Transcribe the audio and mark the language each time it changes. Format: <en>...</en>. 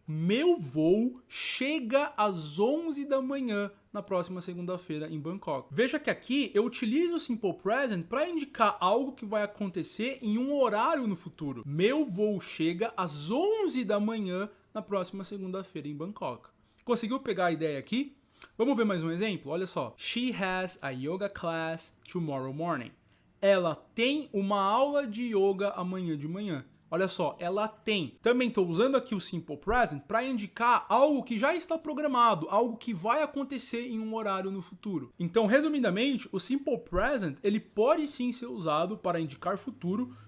<pt>Meu voo chega às 11 da manhã na próxima segunda-feira em Bangkok. Veja que aqui eu utilizo o simple present para indicar algo que vai acontecer em um horário no futuro. Meu voo chega às 11 da manhã na próxima segunda-feira em Bangkok. Conseguiu pegar a ideia aqui? Vamos ver mais um exemplo? Olha só.</pt> <en>She has a yoga class tomorrow morning.</en> <pt>Ela tem uma aula de yoga amanhã de manhã. Olha só, ela tem. Também estou usando aqui o simple present para indicar algo que já está programado, algo que vai acontecer em um horário no futuro. Então, resumidamente, o simple present ele pode sim ser usado para indicar futuro</pt>